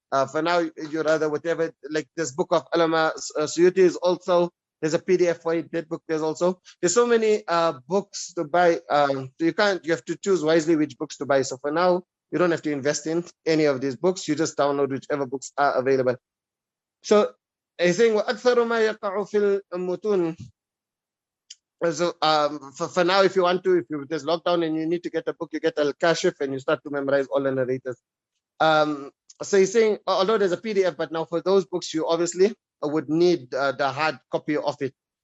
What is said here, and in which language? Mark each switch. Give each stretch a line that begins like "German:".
English: For now, you rather whatever, like this book of Alama Suyuti is also, there's a PDF for it, that book there's so many books to buy. So you have to choose wisely which books to buy. So for now, you don't have to invest in any of these books. You just download whichever books are available. So he's saying,
Arabic: وَأَكْثَرُ مَا يَقَعُ فِي الْمُتُونِ.
English: So for now, if there's lockdown and you need to get a book, you get Al-Kashif and you start to memorize all the narrators. So he's saying, although there's a PDF, but now for those books, you obviously would need the hard copy of it.